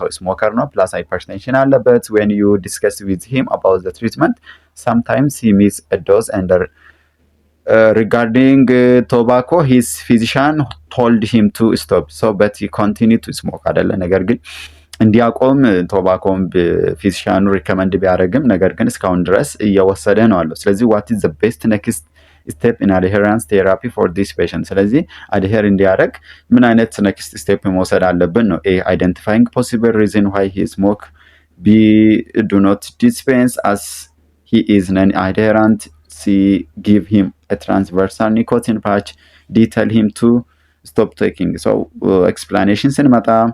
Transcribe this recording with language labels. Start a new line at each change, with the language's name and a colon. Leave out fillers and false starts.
English: Smoker no plus hypertension
Amharic: አለበት.
English: When you discuss with him about the treatment, sometimes he miss a dose and regarding tobacco, his physician told him to stop. But he continued to smoke አይደለ?
Amharic: ነገር ግን እንዲያቆም ቶባኮም ፊዚሻኑ ሪከመንድ ቢያደርግም ነገር ግን እስካሁን ድረስ እየወሰደ ነው አለው። ስለዚህ
English: what is the best next step in adherence therapy for this patient?
Amharic: ስለዚህ adhere እንዲያደርግ ምን አይነት next step መውሰድ አለብን ነው። A.
English: identifying possible reason why he smoke. B. do not dispense as he is non-adherent. C. give him a transversal nicotine patch. D. tell him to stop taking.
Amharic: explanation ስንመጣ